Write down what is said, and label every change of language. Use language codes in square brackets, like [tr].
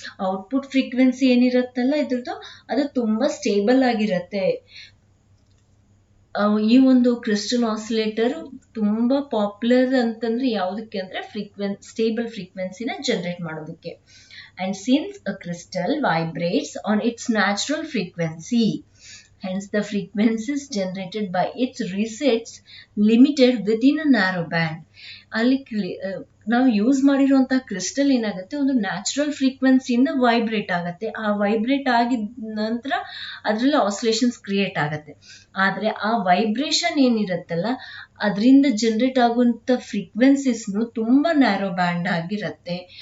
[kn] Output frequency ಏನಿರುತ್ತಲ್ಲ ಇದ್ರದ್ದು ಅದು ತುಂಬಾ ಸ್ಟೇಬಲ್ ಆಗಿರುತ್ತೆ. ಈ ಒಂದು ಕ್ರಿಸ್ಟಲ್ ಆಸಿಲೇಟರ್ ತುಂಬಾ ಪಾಪ್ಯುಲರ್ ಅಂತಂದ್ರೆ ಯಾವುದಕ್ಕೆ ಅಂದ್ರೆ ಸ್ಟೇಬಲ್ ಫ್ರೀಕ್ವೆನ್ಸಿನ ಜನರೇಟ್ ಮಾಡೋದಕ್ಕೆ. [en] And since a crystal vibrates on its natural frequency, hence the frequencies generated by its resets limited within a narrow band. [kn] ಅಲ್ಲಿ ನಾವು ಯೂಸ್ ಮಾಡಿರುವಂತಹ ಕ್ರಿಸ್ಟಲ್ ಏನಾಗುತ್ತೆ, ಒಂದು ನ್ಯಾಚುರಲ್ ಫ್ರೀಕ್ವೆನ್ಸಿಯಿಂದ ವೈಬ್ರೇಟ್ ಆಗುತ್ತೆ. ಆ ವೈಬ್ರೇಟ್ ಆಗಿದ ನಂತರ ಅದರಲ್ಲಿ ಆಸಿಲೇಷನ್ಸ್ ಕ್ರಿಯೇಟ್ ಆಗುತ್ತೆ. ಆದ್ರೆ ಆ ವೈಬ್ರೇಷನ್ ಏನಿರುತ್ತಲ್ಲ ಅದರಿಂದ ಜನರೇಟ್ ಆಗುವಂತ ಫ್ರೀಕ್ವೆನ್ಸಿಸ್ನು ತುಂಬಾ ನ್ಯಾರೋ ಬ್ಯಾಂಡ್ ಆಗಿರುತ್ತೆ.